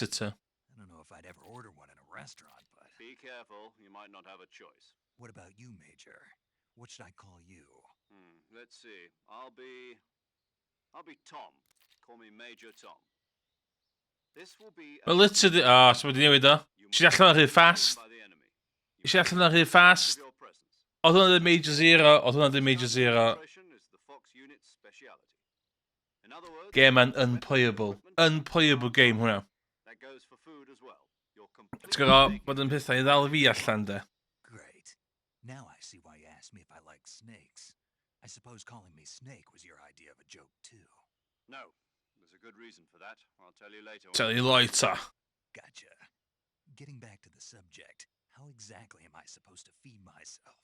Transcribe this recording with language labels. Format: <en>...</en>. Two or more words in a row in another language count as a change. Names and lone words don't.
<en>Exeter. I don't know if I'd ever order one in a restaurant, but... Be careful, you might not have a choice. What about you, Major? What should I call you? Let's see. I'll be Tom. Call me Major Tom. This will be...</en> <cy>Wel, literally... O, so wedi newid o. Nes i allan ar rhy fast. Nes i allan ar rhy fast. Oedd hwnna ddim Major Zero. Oedd hwnna ddim Major Zero. Game yn unplayable.</cy> <en>Unplayable game</en> <cy>hwnna.</cy> <en>That goes for food as well. You're</en> <cy>Ti'n gwybod bod yn pethau i ddal fi allan, de.</cy> <en>Great. Now I see why you asked me if I like snakes. I suppose calling me Snake was your idea of a joke, too. No. There's a good reason for that. I'll tell you later. Tell you later. Gotcha. Getting back to the subject, how exactly am I supposed to feed myself?</en>